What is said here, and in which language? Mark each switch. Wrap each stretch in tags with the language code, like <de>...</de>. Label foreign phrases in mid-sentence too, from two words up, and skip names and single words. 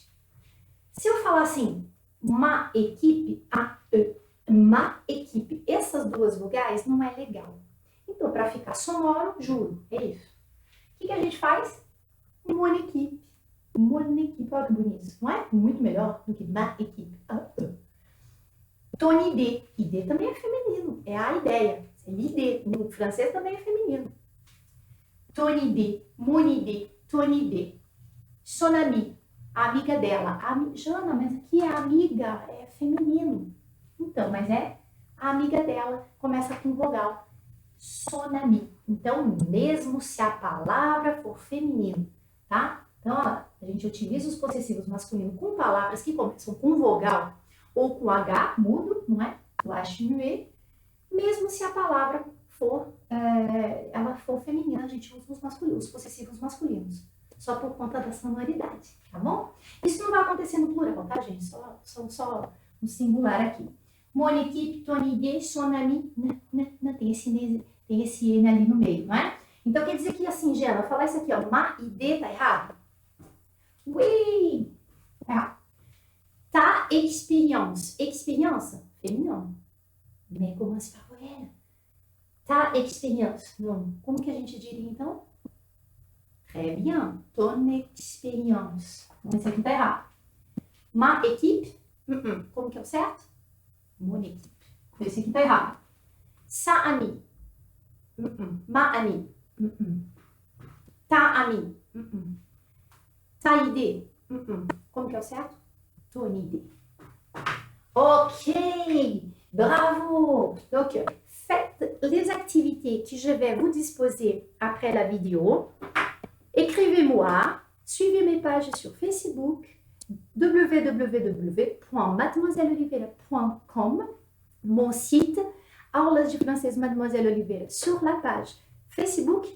<pt>Se eu falar assim,</pt> <fr>ma equipe, ma equipe,</fr> <pt>essas duas vogais não é legal. Então, para ficar sonoro, juro, é isso. O que a gente faz?</pt> <fr>Mon equipe. Mon equipe,</fr> <pt>olha que bonito, não é? Muito melhor do que</pt> <fr>ma equipe. Ton idée.</fr> <pt>Idée também é feminino, é a ideia. É l'idée. No francês também é feminino.</pt> <fr>Ton idée, mon idée, ton idée. Son ami.</fr> <pt>A amiga dela. Jana, mas aqui é amiga, é feminino. Então, mas é a amiga dela. Começa com vogal.</pt> <fr>Son ami.</fr> <pt>Então, mesmo se a palavra for feminino, tá? Então, ó, a gente utiliza os possessivos masculinos com palavras que começam com vogal ou com H, mudo, não é?</pt> <fr>O H muet.</fr> <pt>Mesmo se a palavra for, ela for feminina, a gente usa os possessivos masculinos. Só por conta da sonoridade, tá bom? Isso não vai acontecer no plural, tá, gente? Só no singular aqui.</pt> <fr>Mon équipe, ton idée, son ami,</fr> <pt>tem esse N ali no meio, não é? Então, quer dizer que assim, Gela, falar isso aqui, ó,</pt> <fr>ma idée,</fr> <pt>tá errado? Oui! Errado.</pt> <fr>Ta expérience. Expérience, féminin. Mais commence par voyelle. Ta expérience.</fr> <pt>Não. Como que a gente diria, então?</pt> <fr>Très bien. Ton expérience.</fr> <pt>Esse aqui tá errado.</pt> <fr>Ma équipe.</fr> <pt>Como que é o certo?</pt> <fr>Mon équipe.</fr> <pt>Esse aqui tá errado.</pt> <fr>Sa amie. Ma amie. Ta amie. Ta idée.</fr> <pt>Como que é o certo?</pt> <fr>Ton idée. Ok. Bravo. Donc, faites les activités que je vais vous disposer après la vidéo. Écrivez-moi, suivez mes pages sur Facebook, www.mademoiselleolivera.com, mon site, Aulas de Français Mademoiselle Oliveira, sur la page Facebook.</fr>